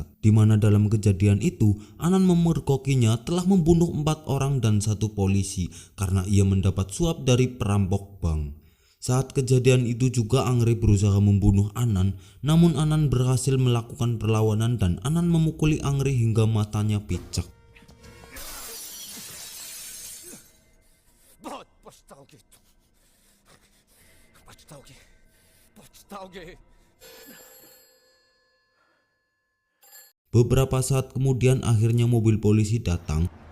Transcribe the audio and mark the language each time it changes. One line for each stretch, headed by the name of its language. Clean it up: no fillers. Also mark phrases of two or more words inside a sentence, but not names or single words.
Indonesian: Di mana dalam kejadian itu Anan memergokinya telah membunuh 4 orang dan 1 polisi karena ia mendapat suap dari perampok bank. Saat kejadian itu juga Angri berusaha membunuh Anan, namun Anan berhasil melakukan perlawanan dan Anan memukuli Angri hingga matanya picak.
Hindi: बहुत पछताओगे तुम, पछताओगे, पछताओगे।
Indonesian: Beberapa saat kemudian akhirnya mobil polisi datang.